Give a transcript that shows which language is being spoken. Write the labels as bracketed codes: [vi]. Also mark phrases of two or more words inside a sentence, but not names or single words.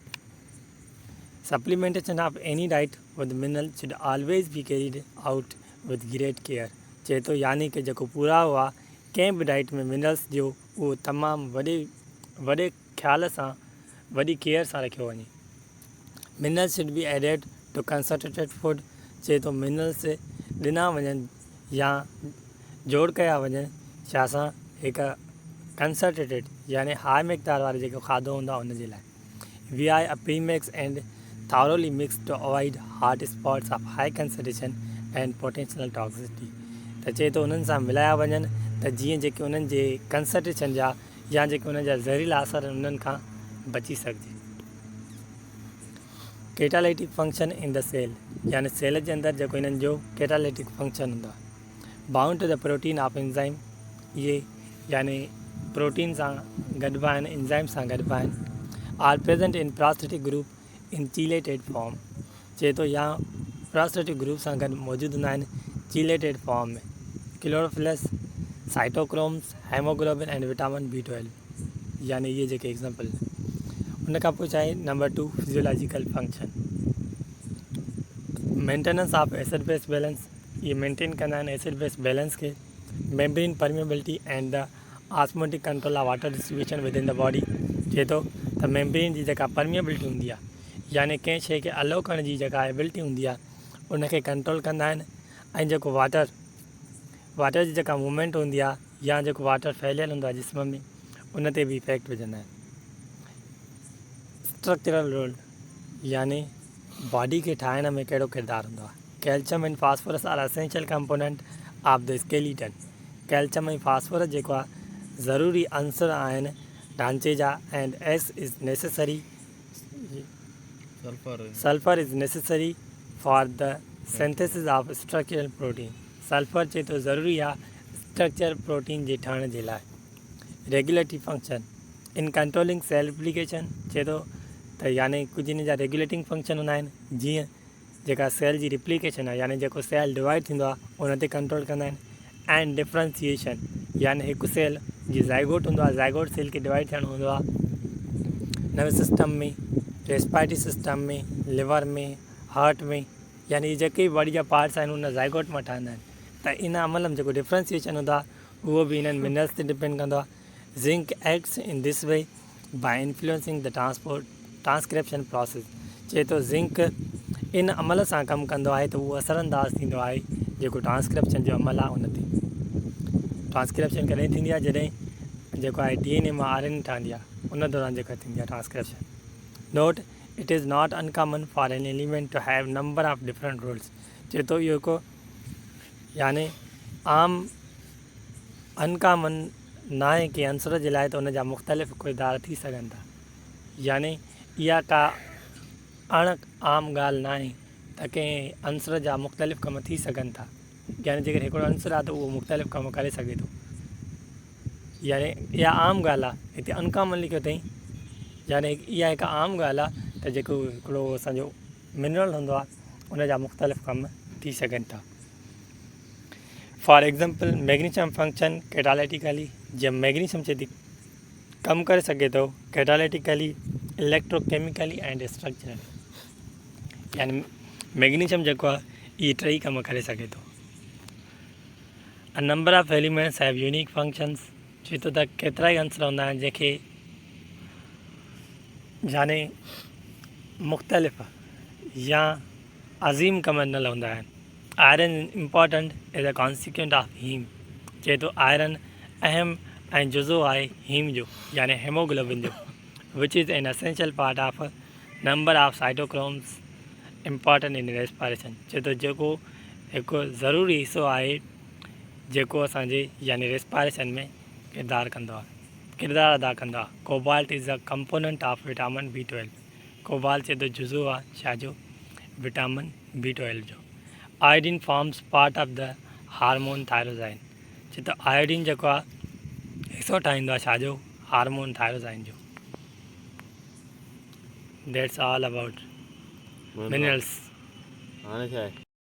[en] supplementation of any diet with mineral should always be carried out with great care. [sd] चए थो यानी कि जेको पुरावो आहे कंहिं बि डाइट में मिनरल्स जो उहो तमामु वॾे ख़्याल सां, वॾी केयर सां रखियो वञे। [en] minerals should be added to concentrated food. [sd] चए थो मिनरल्स ॾिना वञनि या जोड़ कया वञनि छा सां, हिकु कंसंट्रेटेड यानी हाई मक़दार वारो जेको खाधो हूंदो आहे उनजे लाइ। [en] we are a premix and thoroughly mix to avoid hot spots of high concentration and potential toxicity. [sd] त चए थो उन्हनि सां मिलाया वञनि त जीअं जेके उन्हनि जे कंसंट्रेशन जा या जेके उन्हनि जा ज़हरीला असर उन्हनि खां बची सघिजे। [en] catalytic function in the cell, [sd] यानी सेल जे अंदरि जेको इन्हनि जो कैटालिटिक फंक्शन हूंदो आहे। [en] bound to the protein of enzyme, [sd] इहे यानी प्रोटीन सां गॾिबा आहिनि, एंजाइम सां गॾिबा आहिनि। [en] are present in prosthetic group in chelated form. [sd] चए थो या [en] prosthetic group [sd] सां गॾु मौजूदु हूंदा आहिनि [en] chelated form [sd] में। [en] chlorophylls, cytochromes, hemoglobin and vitamin B12, [sd] यानी इहे जेके एग्ज़ाम्पल। उन खां पोइ छा आहे नंबर 2 [en] physiological function. maintenance of acid base balance, [sd] ये मेंटेन कंदा आहिनि [en] acid base balance [sd] खे। [en] membrane permeability and the osmotic control of water distribution with in the body. [sd] चए थो त मेम्ब्रेन जी जेका परमेबिलिटी हूंदी आहे, यानी कंहिं शइ खे अलो करण जी जेका एबिलिटी हूंदी आहे, उनखे कंट्रोल कंदा आहिनि। ऐं जेको वाटर जी जेका मूवमेंट हूंदी आहे या जेको वाटर फैलियल हूंदो आहे जिस्म में, उन ते बि इफेक्ट विझंदा आहिनि। [en] structural role, [sd] यानी बॉडी खे ठाहिण में कहिड़ो किरदारु हूंदो आहे। [en] calcium and phosphorus are essential component of the skeleton. [sd] कैल्शियम ऐं फास्फोरस जेको आहे ज़रूरी अंसर आहिनि ढांचे जा। [en] and S is necessary, sulphur is necessary for the synthesis of structural protein. [sd] सल्फर चए थो ज़रूरी आहे [en] structure protein [sd] जे ठहण जे लाइ। [en] regulatory function in controlling cell replication. [sd] चए थो त यानी कुझु इन जा [en] regulating function [sd] हूंदा आहिनि, जीअं जेका सेल जी रिप्लिकेशन आहे, यानी जेको [en] cell divide [sd] थींदो आहे उन ते कंट्रोल कंदा आहिनि। [en] and differentiation, [sd] यानी हिकु सेल जी ज़ाइगोट हूंदो आहे, ज़ाइगोट सेल खे डिवाइड थियणो हूंदो आहे। [en] nervous system [sd] में, [en] respiratory system [sd] में, लिवर में, हार्ट में, यानी जेके बॉडी जा पार्ट्स आहिनि उन ज़ाइगोट मां ठहंदा आहिनि। त इन अमल में जेको डिफ्रेंशिएशन हूंदो आहे उहो बि इन्हनि मिनरल्स ते डिपेंड कंदो आहे। [en] zinc acts in this way by influencing the transcription process. [sd] चए थो ज़िंक इन अमल सां कमु कंदो आहे त उहो असरअंदाज़ थींदो आहे जेको ट्रांसक्रिप्शन जो अमल आहे उन ते। ट्रांसक्रिप्शन कॾहिं थींदी आहे जॾहिं जेको आहे DNA मां RNA ठहंदी आहे, उन दौरान जेका थींदी आहे ट्रांसक्रिप्शन। [en] note, it is not uncommon for an element to have number of different roles. [sd] चए थो इहो हिकु यानी आम अनकॉमन न आहे कि अंसर जे लाइ त उन जा मुख़्तलिफ़ किरदार थी सघनि था। यानी इहा का अण आम ॻाल्हि न आहे त कंहिं अंसर जा मुख़्तलिफ़ कम थी सघनि था। यानी जेकर हिकिड़ो अंसर आहे त उहो मुख़्तलिफ़ कम करे सघे थो। यानी इहा आम ॻाल्हि आहे, हिते अनकॉमन लिखियो अथई। यानी इहा हिकु आम ॻाल्हि आहे त जेको हिकिड़ो असांजो मिनरल हूंदो आहे उन जा मुख़्तलिफ़ कम थी सघनि था। [en] for example magnesium function catalytically, [sd] जब मैग्नीशियम चए थी कमु करे सघे थो [en] catalytically, electrochemically and structurally. [sd] यानी मैग्नीशियम जेको आहे इहे टई कम करे सघे थो। [en] a number of elements have unique functions. [sd] चए थो त केतिरा ई अंसर हूंदा आहिनि जंहिंखे यानी मुख़्तलिफ़ या अज़ीम कम न हूंदा आहिनि। [en] iron important as a consequent of heme. [sd] चए थो आयरन अहम ऐं जुज़ो आहे हीम जो, यानी हेमोग्लोबिन जो, [en] which is an essential part of number of cytochromes important in respiration. [sd] चए थो जेको हिकु ज़रूरी हिसो आहे जेको असांजे यानी रेस्पिरेशन में किरदारु अदा कंदो आहे। [en] cobalt is a component of vitamin B12. [sd] कोबाल्ट चए थो जुज़ो आहे छाजो, विटामिन B12 जो। [en] iodine forms part of the hormone thyroxine. [sd] चए थो आयोडीन जेको आहे हिसो ठाहींदो आहे छाजो हार्मोन थायरोसाइन जो [en] that's all about minerals [sd] हाणे छा आहे